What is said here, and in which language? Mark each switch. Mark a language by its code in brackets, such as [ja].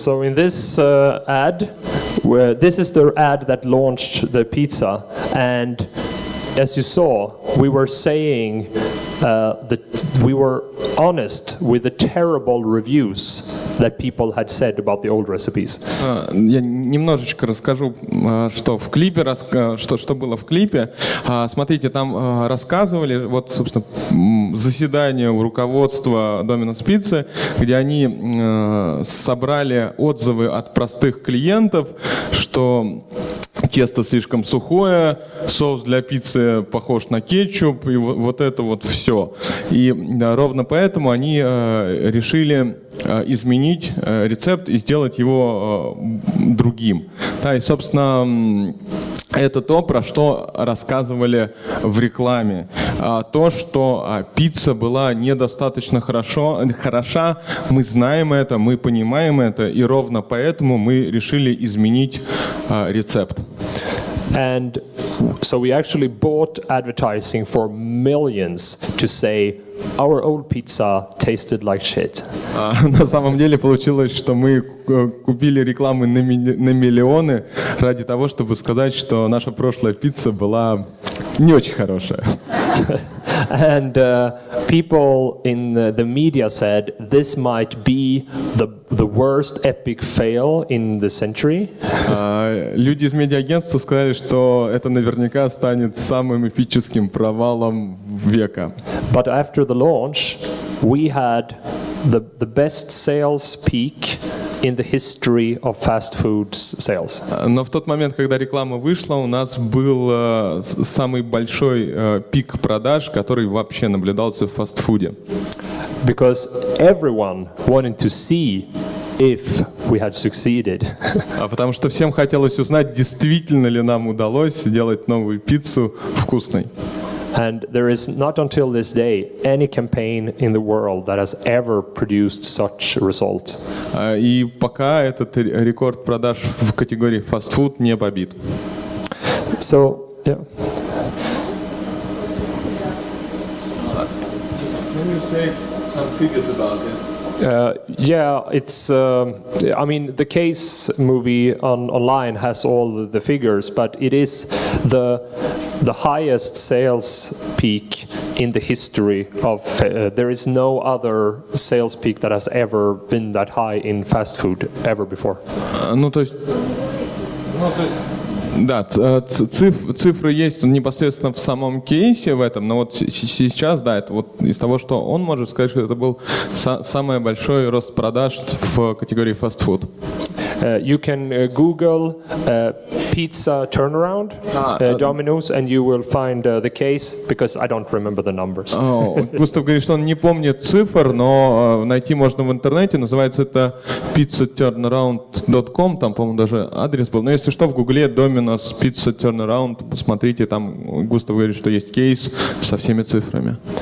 [en] So in this ad, this is the ad that launched the pizza, and as you saw, we were saying that we were honest with the terrible reviews that people had said about the old recipes. [ru] Я немножечко расскажу, что в клипе, что было в клипе. Смотрите, там рассказывали, вот, собственно, заседание у руководства Domino's Pizza, где они собрали отзывы от простых клиентов, что тесто слишком сухое, соус для пиццы похож на кетчуп, и вот это вот все. И ровно поэтому они решили изменить рецепт и сделать его другим. Да, и, собственно, это то, про что рассказывали в рекламе. То, что пицца была недостаточно хороша, мы знаем это, мы понимаем это, и ровно поэтому мы решили изменить рецепт. [en] And so we actually bought advertising for millions to say our old pizza tasted like shit. [ru] На самом деле получилось, что мы купили рекламы на миллионы ради того, чтобы сказать, что наша прошлая пицца была не очень хорошая. [en] And people in the media said this might be the worst epic fail in the century. [ru] Люди из медиагентства сказали, что это наверняка станет самым эпическим провалом века. [en] But after the launch, we had the best sales peak in the history of fast food sales. [ru] Но в тот момент, когда реклама вышла, у нас был самый большой пик продаж, который вообще наблюдался в фастфуде. [en] Because everyone wanted to see if we had succeeded. [ru] Потому что всем хотелось узнать, действительно ли нам удалось сделать новую пиццу вкусной. [en] And there is not until this day any campaign in the world that has ever produced such results. [ru] И пока этот рекорд продаж в категории фастфуд не побит. [en] So, yeah. Can you say some figures about it? Yeah, it's. I mean, the Case movie online has all the figures, but it is the highest sales peak in the history of. There is no other sales peak that has ever been that high in fast food ever before. [ru] Да, цифры есть непосредственно в самом кейсе в этом, но вот сейчас, да, это вот из того, что он может сказать, что это был самый большой рост продаж в категории фастфуд. [en] You can Google pizza turnaround, Domino's, and you will find the case, because I don't remember the numbers. [ru] Густав говорит, что он не помнит цифр, но найти можно в интернете. Называется это pizzaturnaround.com, там, по-моему, даже адрес был. Но если что, в Гугле Domino's Pizza Turnaround, посмотрите, там Густав говорит, что есть кейс со всеми цифрами.